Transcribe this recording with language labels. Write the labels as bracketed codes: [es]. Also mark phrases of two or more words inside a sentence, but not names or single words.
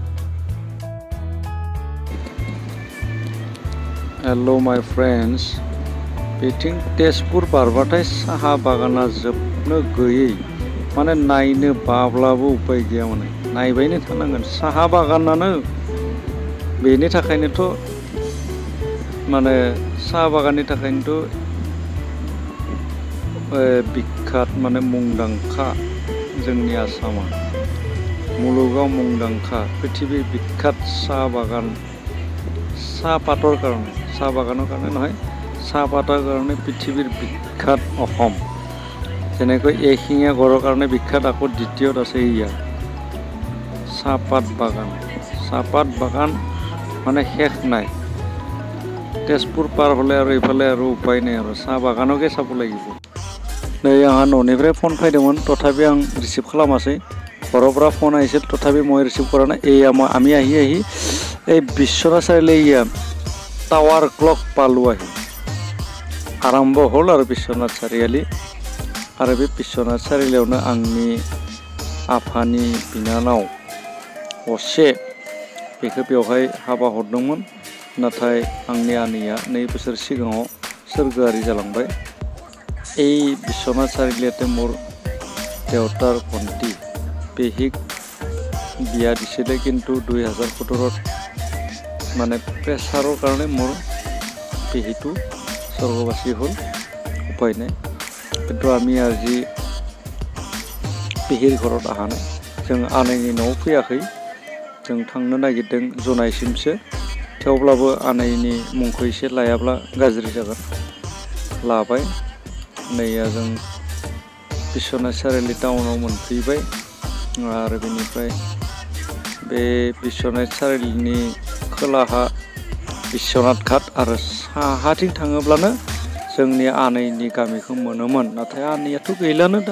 [en] hello my friends [brx] बेथिं तेजपुर बारबाथाय साहा बागाना जोबनो गैयै माने नायनो बाब्लाबो उपाय गैया माने नायबायनो थानांगोन साहा बागानानो बेनि थाखायनोथ' माने साहा बागाननि थाखायनोथ' बिख्यात माने मुंदांखा जोंनि आसामा मुलुगाव मुंदांखा पृथिबी बिख्यात साहा बागान [as] চাহপাতৰ কাৰণে চাহ বাগানৰ কাৰণে নহয় চাহপাতৰ কাৰণে পৃথিৱীৰ বিখ্যাত অসম যেনেকৈ এশিঙীয়া গড়ৰ কাৰণে বিখ্যাত আকৌ দ্বিতীয়ত আছে ইয়াৰ চাহপাত বাগান মানে শেষ নাই তেজপুৰ পাৰ হ'লে আৰু এইফালে আৰু উপায় নাই আৰু চাহ বাগানকে চাব লাগিব [brx] नै आंहा न'निफ्राय फन फैदोंमोन तथापि आं रिसिभ खालामासै [as] ঘৰৰ ফোন আহিছিল তথাপি মই ৰিচিভ কৰা নাই আমি আহি এই বিশ্বনাথ চাৰিআলি টাৱাৰ ক্লক পালো আহি আৰম্ভ হ'ল আৰু বিশ্বনাথ চাৰিআলি [brx] आरो बे बिश्वनाथ सारिआलियावनो आंनि आफानि बिनानाव असे बेखौ बेवहाय हाबा हरदोंमोन नाथाय आंनि आनैया 2 बोसोर सिगाङाव सोरगोआरि जालांबाय [as] এই বিশ্বনাথ চাৰিআলিতে মোৰ দেউতাৰ ভণ্টি পেহীক বিয়া দিছিলে কিন্তু 2017ত মানে প্ৰেছাৰৰ কাৰণে মোৰ পেহীটো স্বৰ্গবাসী হ'ল উপায় নাই কিন্তু আমি আজি পেহীৰ ঘৰত আহা নাই [brx] जों आनैनि न'आव फैयाखै जों थांनो नागिरदों जनायसिमसो थेवब्लाबो आनैनि मुंखौ एसे लायाब्ला गाज्रि जागोन लाबाय नैया जों बिश्वनाथ सारिआलि टाउनाव मोनफैबाय आरो बेनिफ्राय बे बिश्वनाथ सारिआलिनि खोलाहा बिश्वनाथ घाट आरो साहाथिं थाङोब्लानो जोंनि आनैनि गामिखौ मोनोमोन नाथाय आनैयाथ' गैलानो दा